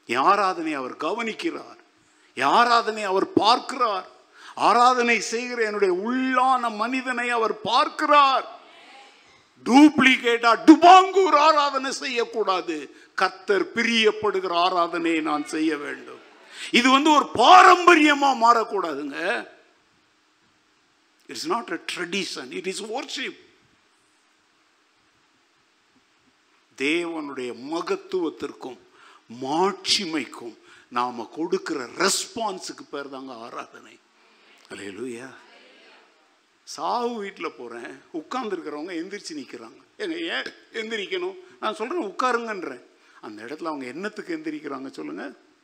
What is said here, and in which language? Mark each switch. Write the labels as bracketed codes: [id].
[ta] ஆராதனை அவர் கவனிக்கிறார். ஆராதனை அவர் பார்க்கிறார். ஆராதனை செய்கிற என்னுடைய உள்ளான மனிதனை அவர் பார்க்கிறார். டூப்ளிகேட்டா டுபாங்கூர் ஆராதனை செய்யக்கூடாது. கர்த்தர் பிரியப்படுகிற ஆராதனையை நான் செய்ய வேண்டும். இது ஒரு பாரம்பரியமா மாறக்கூடாதுங்க. [en] It's not a tradition, it is worship. [ta] தேவனுடைய மகத்துவத்திற்கும் மாட்சிமைக்கும் நாம கொடுக்கிற ரெஸ்பான்ஸுக்கு பேர் தாங்க ஆராதனை. அல்லேலூயா. சாவு வீட்டில் போகிறேன், உட்கார்ந்துருக்கிறவங்க எந்திரிச்சு நிற்கிறாங்க. ஏன் எந்திரிக்கணும்? நான் சொல்கிறேன் உட்காருங்கன்றேன். அந்த இடத்துல அவங்க என்னத்துக்கு எந்திரிக்கிறாங்க சொல்லுங்கள்?